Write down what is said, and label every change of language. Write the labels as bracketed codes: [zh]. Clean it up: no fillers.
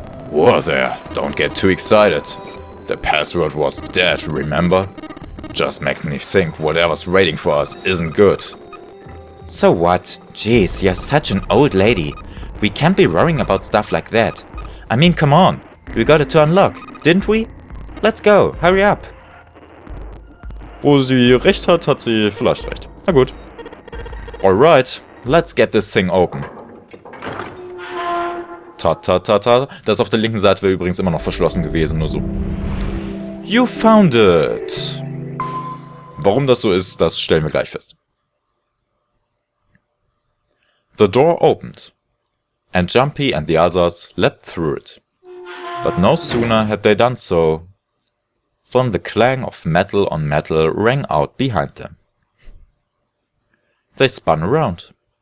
[en] Whoa there, don't get too excited. The password was dead, remember? Just makes me think whatever's waiting for us isn't good. So what? Jeez, you're such an old lady. We can't be worrying about stuff like that. I mean, come on. We got it to unlock, didn't we? Let's go, hurry up. [de] Wo sie recht hat, hat sie vielleicht recht. Na gut. [en] Alright, let's get this thing open. [de] Ta. Das auf der linken Seite wäre übrigens immer noch verschlossen gewesen, nur so. [en] You found it! [de] Warum das so ist, das stellen wir gleich fest. [en] The door opened, and Jumpy and the others leapt through it. But no sooner had they done so, than the clang of metal on metal rang out behind them. They spun around.